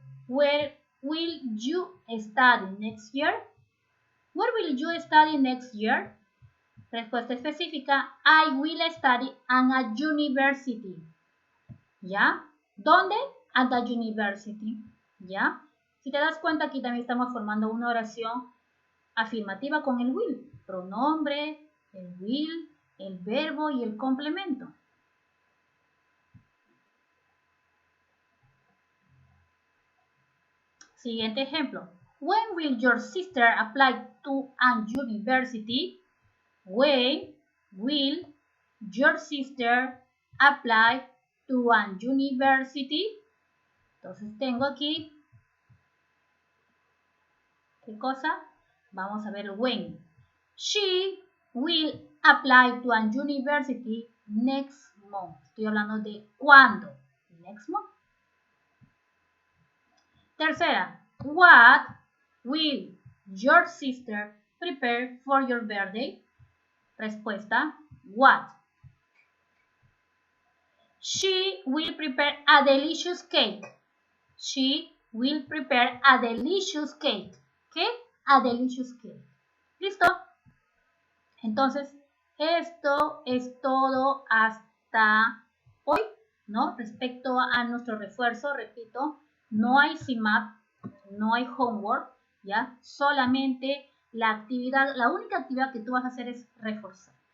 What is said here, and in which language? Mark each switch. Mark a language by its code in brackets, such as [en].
[en] Where will you study next year? Where will you study next year? [es] Respuesta específica. [en] I will study at a university. [es] ¿Ya? ¿Dónde? [en] At the university. [es] ¿Ya? Si te das cuenta, aquí también estamos formando una oración afirmativa con el will. Pronombre, el will, el verbo y el complemento. Siguiente ejemplo. [en] When will your sister apply to an university? When will your sister apply to an university? [es] Entonces tengo aquí, ¿qué cosa? Vamos a ver when. [en] She will apply to an university next month. [es] Estoy hablando de cuándo. [en] Next month. [es] Tercera, [en] what will your sister prepare for your birthday? [es] Respuesta, what? [en] She will prepare a delicious cake. She will prepare a delicious cake. [es] ¿Qué? [en] A delicious cake. [es] ¿Listo? Entonces, esto es todo hasta hoy, ¿no? Respecto a nuestro refuerzo, repito, no hay CMAP, no hay homework, ¿ya? Solamente la actividad, la única actividad que tú vas a hacer es reforzar.